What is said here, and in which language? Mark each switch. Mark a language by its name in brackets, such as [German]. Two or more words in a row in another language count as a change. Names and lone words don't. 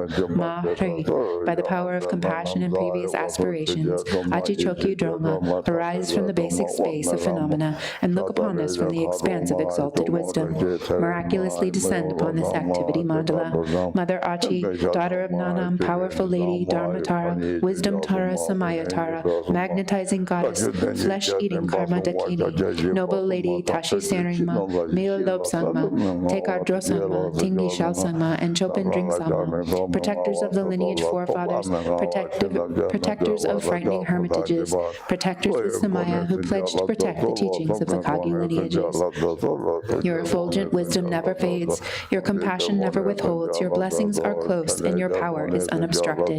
[English] Ma-Ri, by the power of compassion and previous aspirations, Achi-Chokyu Droma, arise from the basic space of phenomena and look upon us from the the expanse of exalted wisdom. Miraculously descend upon this activity mandala. Mother Achi, daughter of Nanam, powerful lady, Dharmatara, wisdom Tara, Samaya Tara, magnetizing goddess, flesh-eating Karma Dakini, noble lady, Tashi Saringma, Mila Lob Sangma, Tekar Dro Sangma, Tingni Shal Sangma, and Chopin Drink Sangma, protectors of the lineage forefathers, protectors of frightening hermitages, protectors with Samaya who pledged to protect the teachings of the Kagi lineages. Your effulgent wisdom never fades, your compassion never withholds, your blessings are close, and your power is unobstructed.